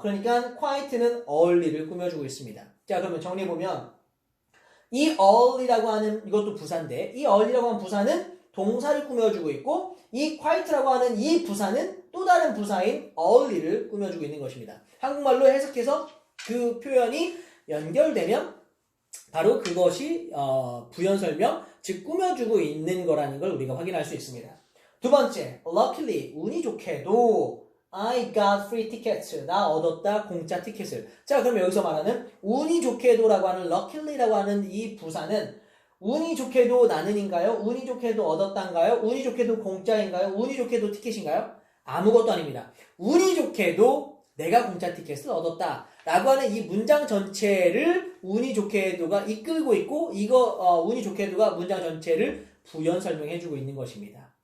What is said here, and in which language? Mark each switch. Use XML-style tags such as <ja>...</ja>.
<ko>그러니까 quite는 early를 꾸며주고 있습니다. 자, 그러면 정리해보면 이 early라고 하는 이것도 부사인데 이 early라고 하는 부사는 동사를 꾸며주고 있고 이 quite라고 하는 이 부사는 또 다른 부사인 early를 꾸며주고 있는 것입니다. 한국말로 해석해서 그 표현이 연결되면 바로 그것이 부연 설명, 즉 꾸며주고 있는 거라는 걸 우리가 확인할 수 있습니다. 두 번째,</ko> <en>luckily,</en> <ko>운이 좋게도</ko> <en>I got free tickets.</en> <ko>나 얻었다 공짜 티켓을. 자, 그럼 여기서 말하는 운이 좋게도라고 하는 luckily라고 하는 이 부사는 운이 좋게도 나는인가요? 운이 좋게도 얻었단가요? 운이 좋게도 공짜인가요? 운이 좋게도 티켓인가요? 아무것도 아닙니다. 운이 좋게도 내가 공짜 티켓을 얻었다 라고 하는 이 문장 전체를 운이 좋게도가 이끌고 있고 운이 좋게도가 문장 전체를 부연 설명해주고 있는 것입니다.</ko>